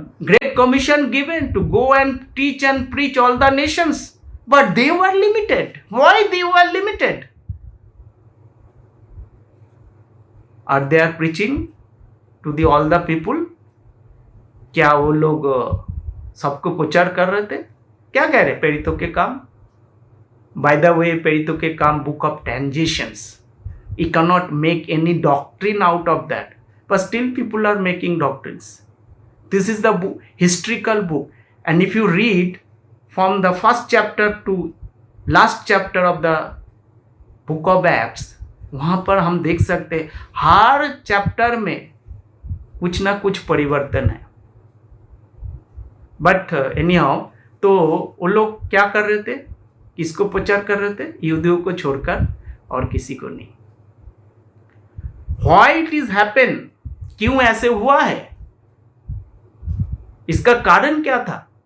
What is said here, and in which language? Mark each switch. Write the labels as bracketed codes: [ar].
[en] Great Commission given to go and teach and preach all the nations. But they were limited. Why they were limited? Are they preaching to the all the people? [hi] क्या वो लोग सबको प्रचार कर रहे थे? क्या कह रहे प्रेरितों के काम? [en] By the way, प्रेरितों के काम book of transitions. You cannot make any doctrine out of that. But still people are making doctrines. This is the book, historical book. And if you read from the first chapter to last chapter of the book of Acts, [hi] वहाँ पर हम देख सकते हैं हर chapter में कुछ ना कुछ परिवर्तन है। [en] but anyhow, [hi] तो वो लोग क्या कर रहे थे? किसको प्रचार कर रहे थे? यहूदियों को छोड़कर और किसी को नहीं। [en] Why it is happen? [hi] क्यों ऐसे हुआ है? इसका कारण क्या था?